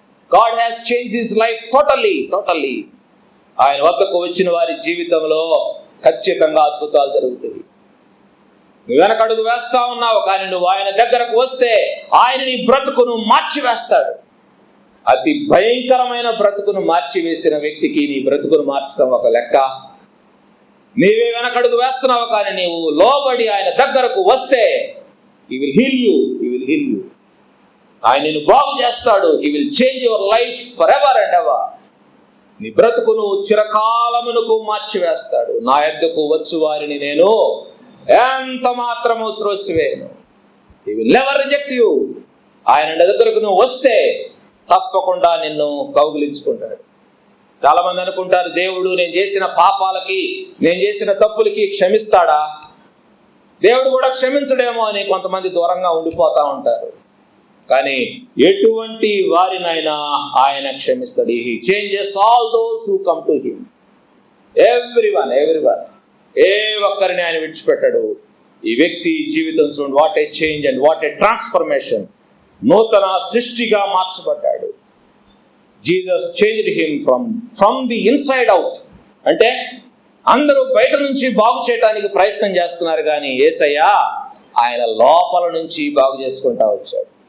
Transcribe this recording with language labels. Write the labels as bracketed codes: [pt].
[en] God has changed his life totally. [te] ఆయన వద్దకు వచ్చిన వారి జీవితంలో ఖచ్చితంగా అద్భుతాలు జరుగుతాయి. నువ్వు వెనకడుగు వేస్తా ఉన్నావు, కానీ నువ్వు ఆయన దగ్గరకు వస్తే ఆయన నీ బ్రతుకును మార్చివేస్తాడు. అతి భయంకరమైన బ్రతుకును మార్చివేసిన వ్యక్తికి నీ బ్రతుకును మార్చడం ఒక లెక్క. నీవే వెనకడుగు వేస్తున్నావు, కానీ నీవు లోబడి ఆయన దగ్గరకు వస్తే [en] he will heal you. [te] ఆయన నిన్ను బాగు చేస్తాడు. [en] he will change your life forever and ever. [te] నీ బ్రతుకును చిరకాలమునకు మార్చివేస్తాడు. నా యొద్దకు వచ్చు వారిని నేను ఎంత మాత్రము త్రోసివేయను. [en] he will never reject you. [te] ఆయన దగ్గరకు నువ్వు వస్తే తప్పకుండా నిన్ను కౌగిలించుకుంటాడు. చాలా మంది అనుకుంటారు, దేవుడు నేను చేసిన పాపాలకి, నేను చేసిన తప్పులకి క్షమిస్తాడా? దేవుడు కూడా క్షమించడేమో అని కొంతమంది దూరంగా ఉండిపోతా ఉంటారు. కానీ ఎటువంటి వారినైనా ఆయన క్షమిస్తాడు. [en] He changes all those who come to him. Everyone. [te] ఏ ఒక్కరిని ఆయన విడిచిపెట్టాడు. ఈ వ్యక్తి జీవితం చూడండి, [en] What a change and what a transformation. [te] నూతన సృష్టిగా మార్చబడ్డాడు. [en] Jesus changed him from the inside out. [te] అంటే అందరూ బయట నుంచి బాగు చేయడానికి ప్రయత్నం చేస్తున్నారు, కానీ యేసయ్య ఆయన లోపల నుంచి బాగు చేసుకుంటా వచ్చాడు.